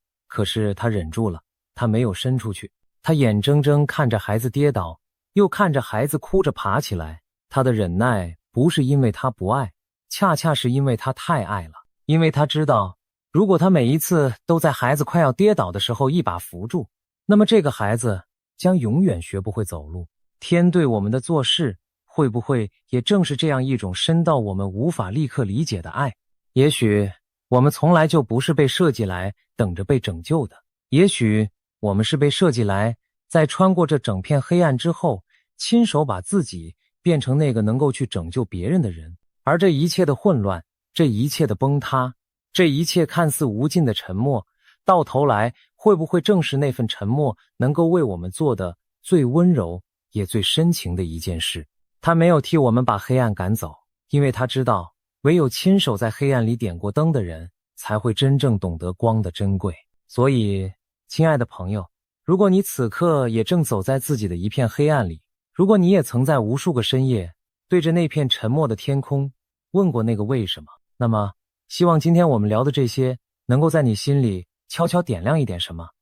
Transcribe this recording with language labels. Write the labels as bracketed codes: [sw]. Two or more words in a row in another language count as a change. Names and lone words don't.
[zh] 可是她忍住了，她沒有伸出去。她眼睜睜看着孩子跌倒，又看着孩子哭着爬起來。她的忍耐不是因為她不愛，恰恰是因為她太愛了。因為她知道，如果她每一次都在孩子快要跌倒的時候一把扶住，那麼這個孩子將永遠學不會走路。天對我們的做事，會不會也正是這樣一種深到我們無法立刻理解的愛？也許我們從來就不是被設計來等着被拯救的，也許我們是被設計來在穿過這整片黑暗之後，親手把自己變成那個能夠去拯救別人的人。而這一切的混亂，這一切的崩塌，這一切看似無盡的沉默，到頭來會不會正是那份沉默能夠為我們做的最溫柔也最深情的一件事？他沒有替我們把黑暗趕走，因為他知道唯有親手在黑暗裡點過燈的人，才會真正懂得光的珍貴。所以，親愛的朋友，如果你此刻也正走在自己的一片黑暗裡，如果你也曾在無數個深夜對着那片沉默的天空問過那個為什麼，那麼希望今天我們聊的這些能夠在你心裡悄悄點亮一點什麼。